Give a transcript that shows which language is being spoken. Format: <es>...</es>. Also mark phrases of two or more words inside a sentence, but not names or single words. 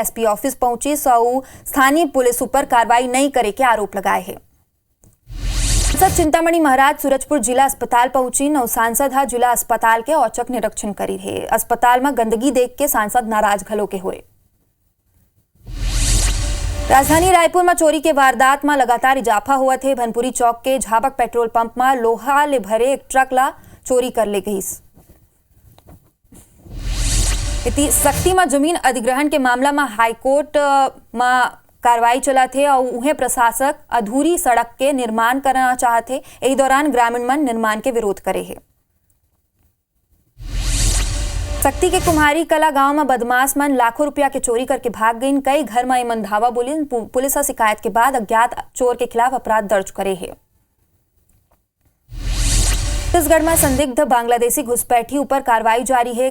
<hne>एसपी ऑफिस पहुंची और स्थानीय पुलिस ऊपर कार्रवाई नहीं करे के आरोप लगाए है। सांसद चिंतामणि महाराज सूरजपुर जिला अस्पताल पहुंची और सांसद हा जिला अस्पताल के औचक निरीक्षण करी है। अस्पताल में गंदगी देख के सांसद नाराज घलो के हुए। राजधानी रायपुर में चोरी के वारदात में लगातार इजाफा हुआ थे। भनपुरी चौक के झाबक पेट्रोल पंप में लोहा ले भरे एक ट्रक ला चोरी कर ले गई। सक्ती में जमीन अधिग्रहण के मामला में हाईकोर्ट में कार्रवाई चला थे और उन्हें प्रशासक अधूरी सड़क के निर्माण करना चाहते। इस दौरान ग्रामीण मन निर्माण के विरोध करे है। सक्ती के कुम्हारी कला गांव में बदमाश मन लाखों रुपया के चोरी करके भाग गई। कई घर में मन धावा बोली। पुलिस शिकायत के बाद अज्ञात चोर के खिलाफ अपराध दर्ज करे है। छत्तीसगढ़ में संदिग्ध बांग्लादेशी घुसपैठी ऊपर कार्रवाई जारी है।</hne>